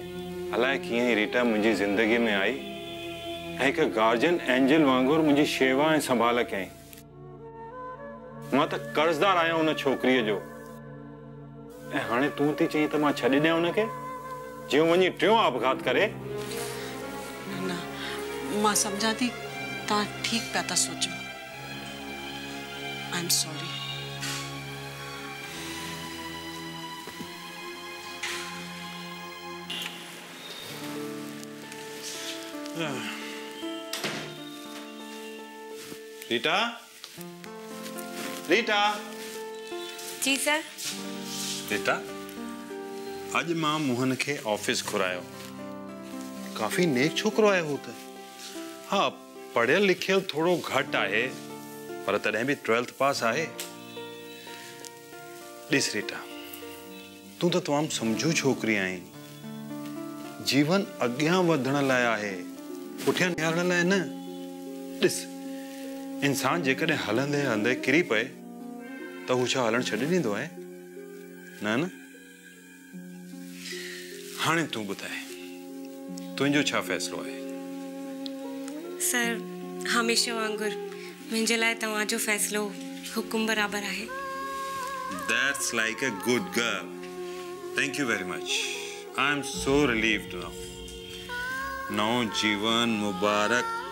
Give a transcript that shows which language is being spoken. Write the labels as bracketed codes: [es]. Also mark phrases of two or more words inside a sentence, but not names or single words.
[sd] अलाए कीअं ई रीटा मुंहिंजी ज़िंदगीअ में आई ऐं हिकु गार्जियन एंजल वांगुरु मुंहिंजी शेवा ऐं संभाल कयईं। मां त कर्ज़दार आहियां उन छोकिरीअ जो, ऐं हाणे तूं थी चई त मां छॾे ॾियां उनखे, जीअं वञी टियों आपघात करे। न मां सम्झां थी तव्हां ठीकु पिया था सोचो। [en] I am sorry. [sd] रीटा, रीटा। जी सर। रीटा, अॼु मां मोहन खे ऑफिस घुरायो। काफ़ी नेक छोकिरो आहे हू त। हाँ, पढ़ियल लिखियल थोड़ो घटि आहे, पर तॾहिं बि 12th पास आहे। ॾिस रीटा, तूं त तमामु सम्झू छोकिरी आहीं। जीवन अॻियां वधण लाइ आहे, पुठियां निहारण लाइ न। ॾिस, इंसान जेकॾहिं हलंदे हलंदे किरी पए त हू छा हलण छॾे ॾींदो आहे? न न। हाणे तूं ॿुधाए, तुंहिंजो छा फ़ैसिलो आहे? सर, हमेशा वांगुर मुंहिंजे लाइ तव्हांजो फ़ैसिलो हुकुम बराबर आहे। [en] That's like a good girl. Thank you very much. I am so relieved now. [sd] नौ जीवन मुबारक।